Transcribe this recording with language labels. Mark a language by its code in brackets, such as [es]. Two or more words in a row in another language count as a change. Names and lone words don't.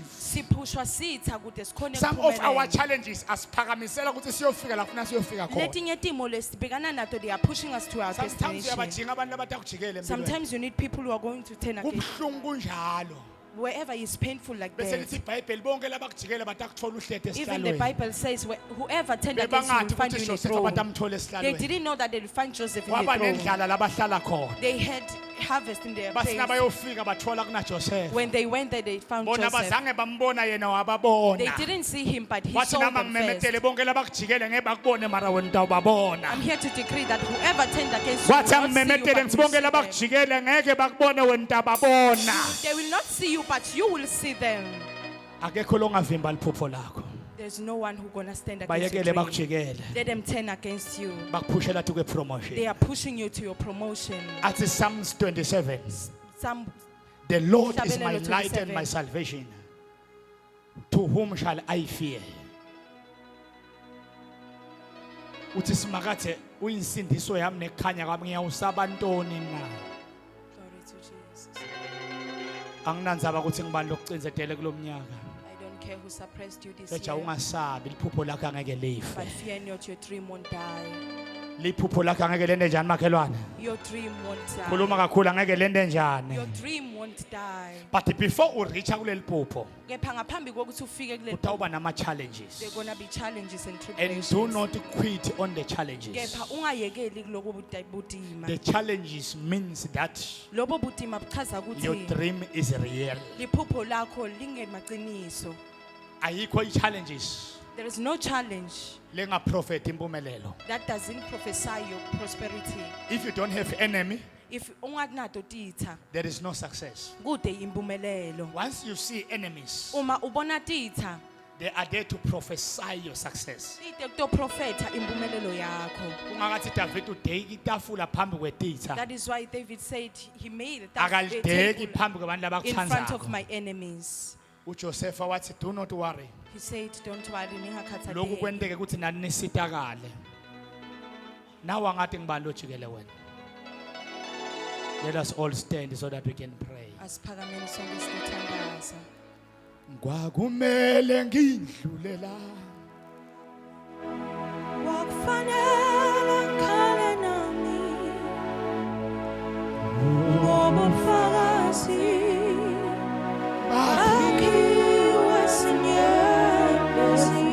[ss] siphushwa sitha kude sikhone [en] Some of our [ss] ukuphumelela. challenges asiphakamisela ukuthi siyofika la funa siyofika khona. Letinye timo lesibhekana nato, [en] they are pushing us to our Sometimes destination. [ss] uyabadinga abantu abatakujikele empilweni. [en] Sometimes you need people who are going to turn against [ss] Kubhlungu kunjalo. [en] wherever is painful like [ss] Bese [en] that. [ss] lithi iBhayibheli bonke labakujikele batakuthola uhlete [en] Even the [ss] esihlalweni. [en] Bible says whoever turned against you will [ss] Bebangathi [en] find you [ss] ukuthi [en] in the Joseph throne. [ss] abatamthole [en] They [ss] esihlalweni. [en] didn't know that they would find Joseph in [ss] Waba [en] the throne. [ss] nendlala labahlala khona. [en] They had harvest in their [ss] Bathi [en] place. [ss] nabayofika bathola kuna Joseph. [en] When they went there, they found [ss] Bona [en] Joseph. [ss] bazange bambona yena wababona. [en] They didn't see him, but he [ss] Wathi [en] saw [ss] nama [en] them first. [ss] ngimemetele bonke labakujikele ngeke bakubone mara wena utawubabona. [en] I'm here to decree that whoever turned against you [ss] Wathi [en] will not see you, [ss] angimemetele [en] but [ss] ngithi [en] will [ss] bonke [en] see them. [ss] labakujikele ngeke bakubone wena utababona. [en] They will not see you, but you will see them. [ss] Akekho longavimba liphupho lakho. [en] There's no one who's gonna stand against you. [ss] Bayekele bakujikele. [en] Let them turn against you. [ss] Bakuphushela [en] to promotion. They are pushing you to your promotion. At Psalms 27. Some The Lord is my [ss] Hlabelelo [en] light and 27. my salvation. To whom shall I fear? [ss] Uthi simakathe uyinsindiso yami nekhanya kwami ngiyawusaba ntoni na? [en] glory to Jesus. [ss] Anginandzaba ukuthi ngibani lokucinzetele kulomnyaka. [en] I don't care who suppressed you this [ss] Beja [en] year, [ss] ungasabi liphupho lakho angeke life. [en] but fear not, your dream won't die. [ss] Liphupho lakho angeke lende njani makhelwane? [en] Your dream won't [ss] Khuluma [en] die. [ss] kakhulu angeke lende [en] Your [ss] njani? [en] dream won't die. But before [ss] ureach kuleli phupho, Kepha ngaphambi kokuthi ufike kule utawuba nama challenges. [en] there gonna be challenges and And tribulations. do not quit on the challenges. [ss] Kepha ungayekeli kuloko butima. [en] The challenges means that [ss] Lobo butima buchaza [en] your [ss] ukuthi [en] dream is real. [ss] liphupho lakho lingemaqiniso. Ayikho i-challenges [en] There is no challenge [ss] lengaprofit impumelelo. [en] that doesn't prophesy your prosperity. If you don't have enemy, [ss] If unganato titha, [en] there is no success. [ss] kude impumelelo. [en] Once you see enemies, [ss] Uma ubona titha, [en] they are there to prophesy your success. [ss] ite kutoprofetha impumelelo yakho. Kungakathi David udeki itafula phambi kwetitha. [en] That is why David said he made a [ss] Akalideki [en] table [ss] phambi kwabantu [en] in front of [ss] abakuthandayo. [en] my enemies. [ss] uJoseph wathi [en] do not worry. He said, don't worry, [ss] Lokhu ningakhathazeki. kwenteke ukuthi nani nisitakale. Nawe angathi ngibani lojikele wena. [en] Let us all stand so that we can pray. [ss] Asiphakameni sonke sithandaza. Kwakumele ngidlule la. Wakufanele ngikhale nami ngobufakazi akhiwe sinyembezi.